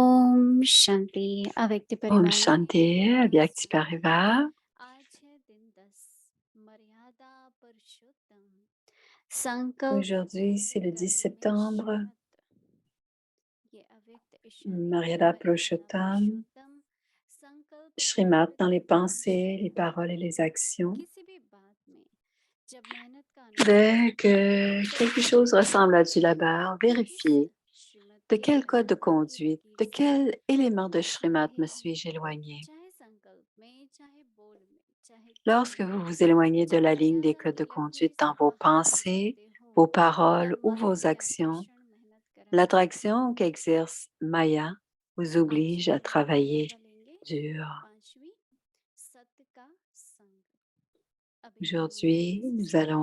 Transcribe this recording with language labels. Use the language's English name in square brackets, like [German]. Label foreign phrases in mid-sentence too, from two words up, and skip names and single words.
[Hindi] ओम शांति अव्यक्त Om परिवार शांति, अव्यक्त परिवार. आज है दिन 10 मर्यादा पुरुषोत्तम संकल्प [French] Aujourd'hui, c'est le 10 septembre, [Hindi] ये अव्यक्त ईश्वरीय Maryada मर्यादा Purushottam, पुरुषोत्तम संकल्प Shrimat व्यक्त [French] dans les pensées, les [Hindi] ईश्वरीय [French] paroles et les actions. [Hindi] किसी भी बात में जब मेहनत का [French] Dès [Hindi] अनुभव [French] que quelque chose ressemble à du labeur, vérifiez [Hindi] श्रीमत [French] de [Hindi] की [French] quel code de [Hindi] मर्यादा की [French] conduite, [Hindi] लकीर [French] de [Hindi] से [French] quel élément de [Hindi] टूट [French] Shrimat [Hindi] रहे [French] me [Hindi] हैं [French] suis-je éloigné. [Hindi] चाहे संकल्प में चाहे बोल में चाहे [French] Lorsque [Hindi] क्रिया [French] vous [Hindi] में [French] vous éloignez de [Hindi] जब [French] la ligne des [Hindi] मर्यादा [French] codes [Hindi] की [French] de [Hindi] लकीर [French] conduite [Hindi] से [French] dans vos [Hindi] बाहर [French] pensées, [Hindi] निकलते हो [French] vos paroles [Hindi] तब [French] ou [Hindi] माया [French] vos [Hindi] भी [French] actions, [Hindi] आकर्षण मेहनत कराती है [French] l'attraction qu'exerce Maya vous [Hindi] आज [French] oblige [Hindi] की [French] à travailler [Hindi] मर्यादा लेंगे [French] dur. [Hindi] पांचवी सत्य का संग अभी हम [French] Aujourd'hui, [Hindi] इस [French] nous [Hindi] श्लोक